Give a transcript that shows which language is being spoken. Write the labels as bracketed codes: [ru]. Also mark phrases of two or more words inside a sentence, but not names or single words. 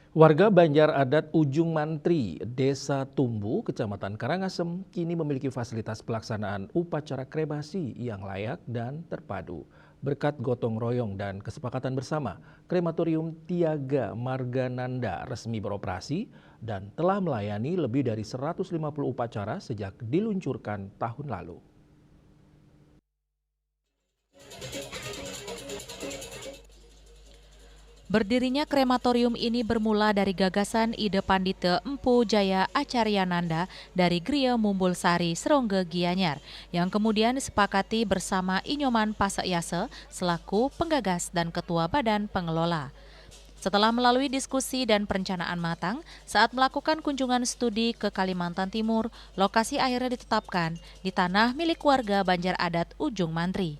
[id] Warga Banjar Adat Ujung Mantri, Desa Tumbu, Kecamatan Karangasem, kini memiliki fasilitas pelaksanaan upacara kremasi yang layak dan terpadu. Berkat gotong royong dan kesepakatan bersama, krematorium Tiaga Margananda resmi beroperasi dan telah melayani lebih dari 150 upacara sejak diluncurkan tahun lalu. Berdirinya krematorium ini bermula dari gagasan ide Pandite Empu Jaya Acaryananda dari Griya Mumbul Sari, Serongge, Gianyar, yang kemudian disepakati bersama Inyoman Pasekyase selaku penggagas dan ketua badan pengelola. Setelah melalui diskusi dan perencanaan matang, saat melakukan kunjungan studi ke Kalimantan Timur, lokasi akhirnya ditetapkan di tanah milik warga Banjar Adat Ujung Mantri.